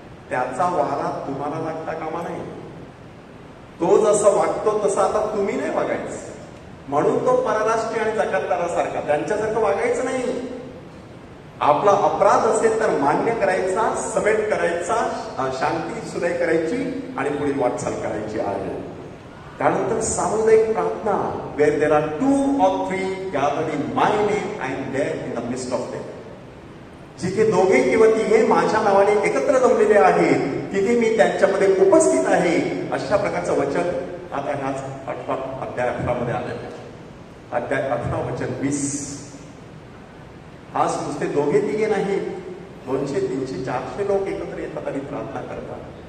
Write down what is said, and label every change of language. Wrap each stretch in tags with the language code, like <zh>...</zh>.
<mr>त्याचा वारा तुम्हाला लागता कामा नाही. तो जसं वागतो तसं आता तुम्ही नाही वागायचं. म्हणून तो परराष्ट्रीय आणि जकातदारासारखा त्यांच्यासारखं वागायचं नाही. आपला अपराध असेल तर मान्य करायचा, समेट करायचा, शांती सुलह करायची आणि पुढील वाटचाल करायची आहे. त्यानंतर सामुदायिक प्रार्थना,</mr> <en>Where there are 2 or 3 gathered in my name, I am there in the midst of them.</en> <mr>जिथे 2 किंवा 3 माझ्या नावाने एकत्र जमलेले आहेत तिथे मी त्यांच्यामध्ये उपस्थित आहे. अशा प्रकारचं वचन आता ह्याच अध्याय 18 मध्ये आलेलं आहे. अध्याय 18 वचन 20. आज नुसते 2-3 नाही, 200, 300, 400 लोक एकत्र येतात आणि प्रार्थना करतात.</mr>